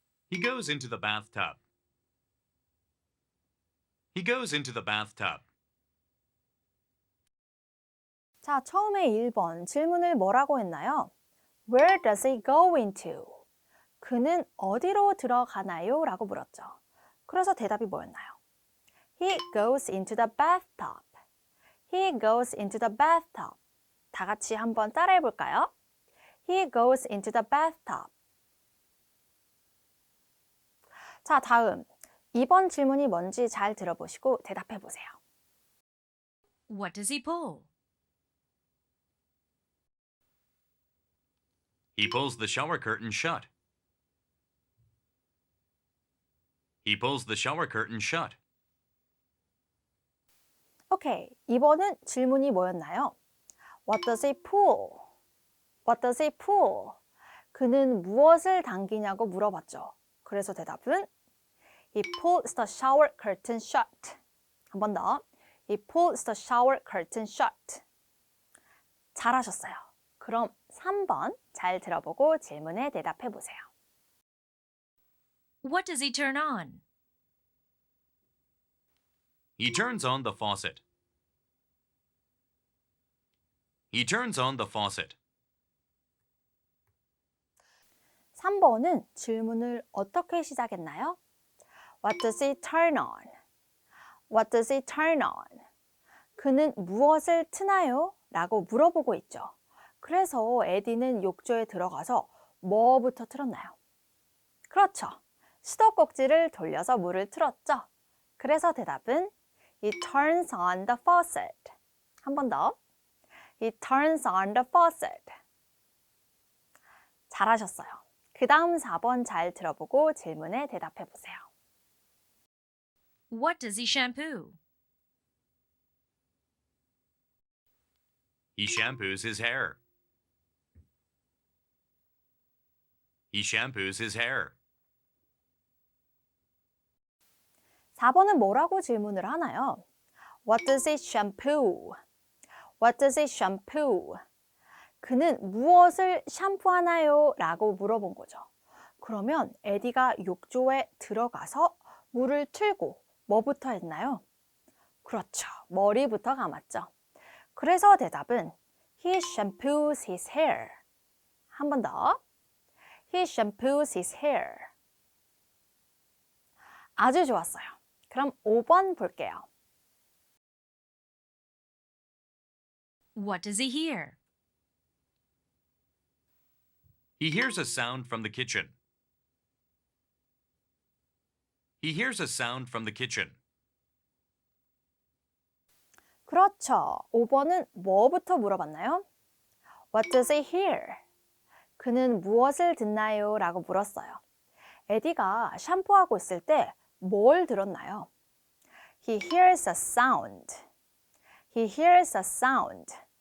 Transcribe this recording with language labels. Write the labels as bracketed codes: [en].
[en] He goes into the bathtub. He goes into the bathtub. [ko] 자, 처음에 1번 질문을 뭐라고 했나요? [en] Where does he go into? [ko] 그는 어디로 들어가나요? 라고 물었죠. 그래서 대답이 뭐였나요? [en] He goes into the bathtub. He goes into the bathtub. [ko] 다 같이 한번 따라해 볼까요? [en] He goes into the bathtub. [ko] 자, 다음 2번 질문이 뭔지 잘 들어보시고 대답해 보세요. [en] What does he pull? He pulls the shower curtain shut. He pulls the shower curtain shut. [ko] 오케이, 2번은 질문이 뭐였나요? [en] What does he pull? What does he pull? [ko] 그는 무엇을 당기냐고 물어봤죠. 그래서 대답은 [en] He pulls the shower curtain shut. [ko] 한 번 더. [en] He pulls the shower curtain shut. [ko] 잘하셨어요. 그럼 3번 잘 들어보고 질문에 대답해 보세요. [en] What does he turn on? He turns on the faucet. He turns on the faucet. [ko] 3번은 질문을 어떻게 시작했나요? [en] What does he turn on? What does he turn on? [ko] 그는 무엇을 트나요? 라고 물어보고 있죠. 그래서 에디는 욕조에 들어가서 뭐부터 틀었나요? 그렇죠. 수도꼭지를 돌려서 물을 틀었죠. 그래서 대답은 [en] He turns on the faucet. [ko] 한 번 더. [en] He turns on the faucet. [ko] 잘하셨어요. 그 다음 4번 잘 들어보고 질문에 대답해 보세요. [en] What does he shampoo? He shampoos his hair. He shampoos his hair. [ko] 4번은 뭐라고 질문을 하나요? [en] What does he shampoo? What does he shampoo? [ko] 그는 무엇을 샴푸하나요? 라고 물어본 거죠. 그러면 에디가 욕조에 들어가서 물을 틀고 뭐부터 했나요? 그렇죠. 머리부터 감았죠. 그래서 대답은 [en] He shampoos his hair. [ko] 한 번 더. [en] He shampoos his hair. [ko] 아주 좋았어요. 그럼 5번 볼게요. [en] What does he hear? He hears a sound from the kitchen. He hears a sound from the kitchen. [ko] 그렇죠. 5번은 뭐부터 물어봤나요? [en] What does he hear? [ko] 그는 무엇을 듣나요? 라고 물었어요. 에디가 샴푸하고 있을 때 뭘 들었나요? [en] He hears a sound. He hears a sound.